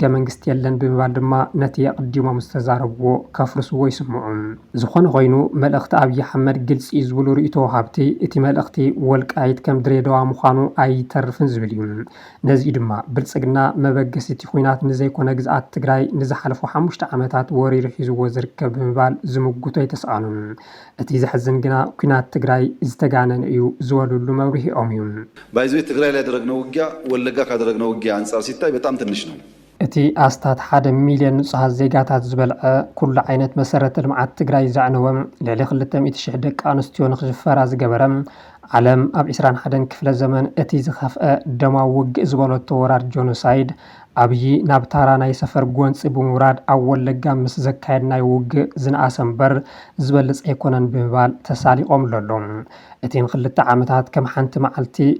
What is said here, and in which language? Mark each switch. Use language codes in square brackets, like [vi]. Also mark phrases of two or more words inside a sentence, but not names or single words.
[ti] መንግስቲ የለን ብምባል ድማ ነቲ የቅዲሞም ዝተዛረብዎ ከፍርስዎ ይስምዑ ዝኾነ ኮይኑ መልእኽቲ አብይ አሕመድ ግልጽ ዝብሉ ርእይቶ ሃብቲ እቲ መልእኽቲ ወልቃይት ከም ድሬዳዋ ምዃኑ ኣይተርፍን ዝብል እዩ ነዚ ድማ ብልጽግና መበገሲቲ ኩናት ንዘይኮነ ግዝኣት ትግራይ ንዝሓለፉ 5 ዓመታት ወሪሩ ሒዝዎ ዝርከብ ብምባል ዝምጉቶ ይተሰኣኑ እቲ ዝሕዝን ግና ኩናት ትግራይ ዝተጋነነ እዩ ዝወልሉ መብርሂኦም እዩ [am] ባይዞ ትግራይ ላይ ያደረግነው ውጊያ ወለጋ ካደረግነው ውጊያ አንጻር ሲታይ በጣም ትንሽ ነው [ti] እቲ ኣስታት 1 ሚልዮን ንጹሃት ዜጋታት ዝበልዐ ኩሉ ዓይነት መሰረተ ልምዓት ትግራይ ዘዕነወም ልዕሊ 200,000 ደቂ ኣንስትዮ ንኽሽፈራ ዝገበረ ዓለም ኣብ 21 ክፍለ ዘመን እቲ ዝኸፍአ ደማዊ ውግእ ዝበለቶ ወራር ጆኖሳይድ አብይ ናብ ታራ ናይ ሰፈር ጎንፂ ብምውራድ ኣብ ወለጋ ምስ ዘካየድናይ ውግእ ዝነኣሰ እምበር ዝበለፀ ኣይኮነን ብምባል ተሳሊቖም ኣለሎም እቲ ንክልተ ዓመታት ከም ሓንቲ መዓልቲ